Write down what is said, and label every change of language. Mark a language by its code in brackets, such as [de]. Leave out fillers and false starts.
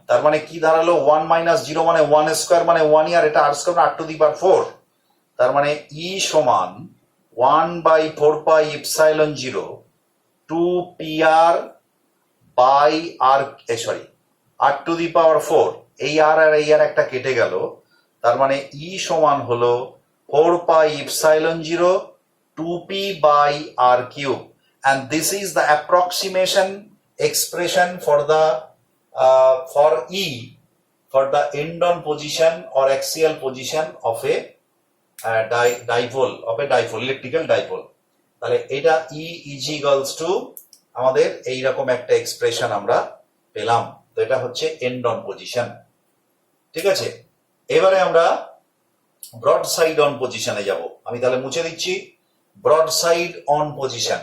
[bn] তার মানে কি দাঁড়ালো, 1 মাইনাস 0 মানে 1 স্কোয়ার মানে 1, আর এটা আর স্কোয়ার আর টু দি পাওয়ার 4। তার মানে ই সমান 1/4πε0 2pr by আর, sorry, আর to the পাওয়ার 4। এই আর আর এই আর একটা কেটে গেল, তার মানে ই সমান হলো [en] 4πε0 2p by r cube, and this is the approximation expression for the for E, for the end-on position or axial position of a dipole, electrical dipole. [bn] তাহলে এটা [en] E is equals to [bn] আমাদের এইরকম একটা এক্সপ্রেশন আমরা পেলাম। তো এটা হচ্ছে end-on position, ঠিক আছে। এবারে আমরা ব্রড সাইড অন পজিশনে যাব। আমি তাহলে মুছে দিচ্ছি ব্রড সাইড অন পজিশন।